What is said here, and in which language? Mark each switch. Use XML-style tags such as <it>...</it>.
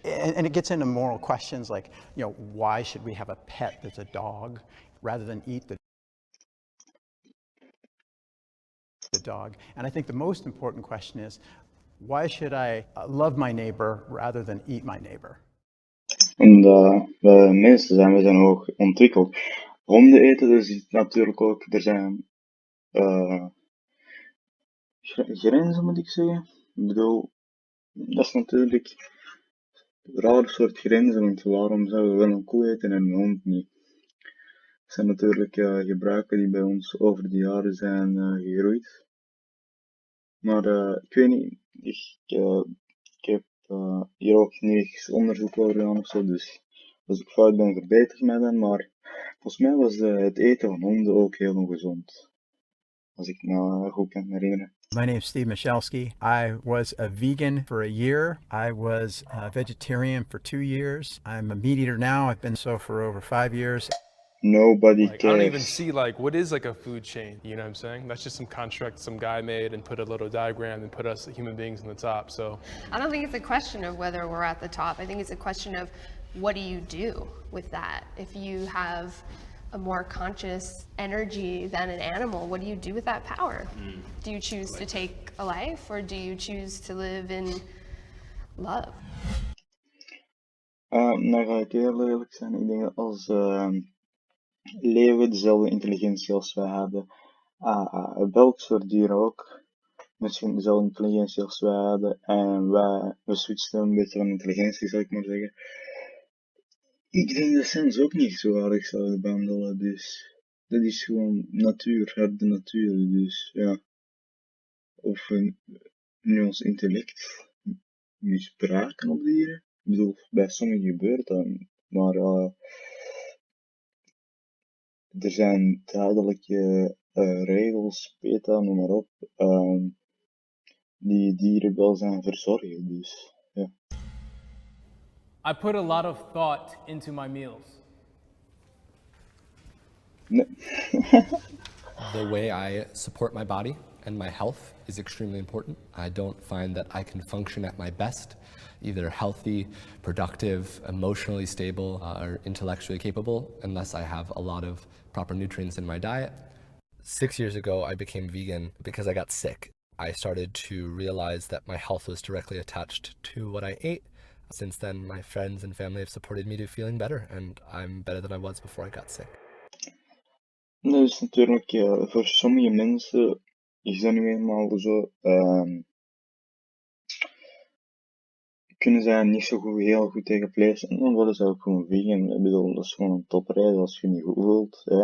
<en>And it gets into moral questions like, you know, why should we have a pet that's a dog rather than eat the dog? And I think the most important question is, why should I love my neighbor rather than eat my neighbor?</en> <nl>Omdat we mensen zijn, we zijn hoog ontwikkeld. Honden eten, dus natuurlijk ook, er zijn grenzen moet ik zeggen. Ik bedoel, dat is natuurlijk een raar soort grenzen, want waarom zouden we wel een koe eten en een hond niet? Dat zijn natuurlijk gebruiken die bij ons over de jaren zijn gegroeid. Maar ik weet niet, ik heb hier ook niks onderzoek over gedaan ofzo, dus als ik fout ben verbeter mij dan, maar volgens mij was het eten van honden ook heel ongezond. Als ik me nou goed kan herinneren.</nl> <en>My name is Steve Michalski. I was a vegan for a year. I was a vegetarian for 2 years. I'm a meat eater now. I've been so for over 5 years. Nobody I cares. don't even see what is a food chain, you know what I'm saying? That's just some construct some guy made and put a little diagram and put us human beings on the top, so. I don't think it's a question of whether we're at the top. I think it's a question of what do you do with that? If you have a more conscious energy than an animal, what do you do with that power? Do you choose to take a life, or do you choose to live in love?</en> <nl>Nou ga ik heel eerlijk zijn, ik denk dat als leeuwen dezelfde intelligentie als wij hebben, welk soort dier ook, misschien dezelfde intelligentie als wij hadden en we switchten een beetje van intelligentie, zou ik maar zeggen. Ik denk dat ze ons ook niet zo aardig zouden behandelen, dus dat is gewoon natuur, harde natuur, dus ja. Of we nu ons intellect misbruiken op dieren. Ik bedoel, bij sommigen gebeurt dat, maar er zijn duidelijke regels, PETA, noem maar op, die dierenwelzijn verzorgen, dus ja.</nl> <en>I put a lot of thought into my meals.</en> <nl>Nee.</nl> <en>The way I support my body and my health is extremely important. I don't find that I can function at my best, either healthy, productive, emotionally stable, or intellectually capable, unless I have a lot of proper nutrients in my diet. 6 years ago, I became vegan because I got sick. I started to realize that my health was directly attached to what I ate. Since then, my friends and family have supported me to feeling better, and I'm better than I was before I got sick.</en> <nl>Dat is natuurlijk, voor sommige mensen is dat nu eenmaal zo, kunnen zij niet zo goed, heel goed tegen vlees en dan worden ze ook gewoon vegan. Ik bedoel, dat is gewoon een topreden als je je niet goed voelt.</nl>